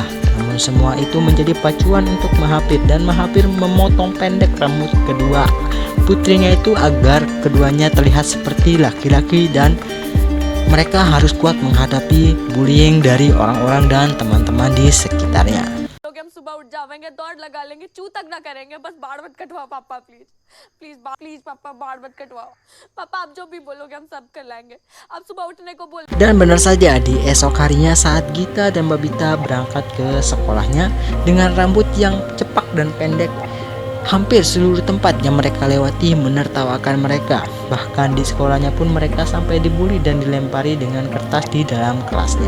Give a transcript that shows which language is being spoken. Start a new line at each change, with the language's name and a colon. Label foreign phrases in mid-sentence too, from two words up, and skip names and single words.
Indonesian: Namun semua itu menjadi pacuan untuk Mahathir, dan Mahathir memotong pendek rambut kedua putrinya itu agar keduanya terlihat seperti laki-laki dan mereka harus kuat menghadapi bullying dari orang-orang dan teman-teman di sekitarnya.
Hindi: हम सुबह उठ जाएंगे, दौड़ लगा लेंगे, चू तक ना करेंगे, बस बाल मत कटवाओ पापा,
English: please please please
Hindi: पापा, बाल मत कटवाओ पापा, आप जो भी बोलोगे हम सब कर लेंगे, आप सुबह उठने को बोल।
Indonesian: Dan benar saja, di esok harinya saat Gita dan Babita berangkat ke sekolahnya dengan rambut yang cepak dan pendek, hampir seluruh tempat yang mereka lewati menertawakan mereka. Bahkan di sekolahnya pun mereka sampai dibully dan dilempari dengan kertas di dalam kelasnya.